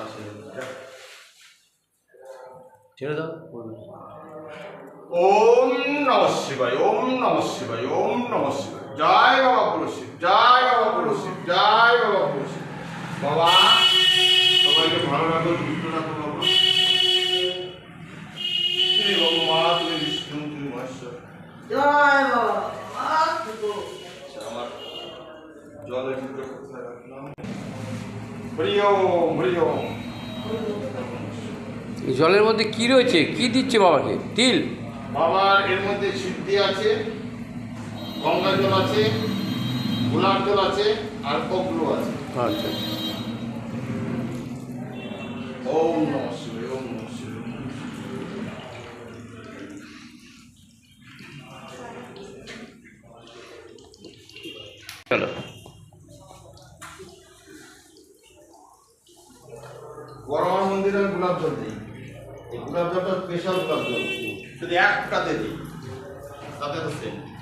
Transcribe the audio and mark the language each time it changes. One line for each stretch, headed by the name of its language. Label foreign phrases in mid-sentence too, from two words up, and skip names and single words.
Bangla: ছেড়ে দাও।
Sanskrit: ওম নমঃ শিবায়, ওম নমঃ শিবায়, ওম নমঃ শিবায়।
Bangla: জয় বাবা বুড়ো শিব, জয় বাবা বুড়ো শিব, জয় বাবা বুড়ো শিব। বাবা সবাইকে ভালো রাখো, সুস্থ রাখো বাবা। তুমি বাবা, তুমি বিষ্ণু, তুমি মহেশ্বর। জয় বাবা। আচ্ছা, আমার জলের ভিতরে কোথায় রাখলাম?
Sanskrit: হরি ওম, হরি ওম।
Bangla: এই জলের মধ্যে কি রয়েছে? কি দিচ্ছে বাবাকে? তিল? বাবার এর মধ্যে সিদ্ধি আছে, গঙ্গা জল আছে, গোলাপ জল আছে, আর কপলো আছে। আচ্ছা।
Sanskrit: ওম নমঃ শিবায়, ওম নমঃ শিবায়।
Bangla: চলো। বড়মার মন্দিরে আমি গোলাপ জল দিই। এই গোলাপ জলটা স্পেশাল গোলাপ জল, যদি এক ফোঁটাতে দিই তাতে তো সেম।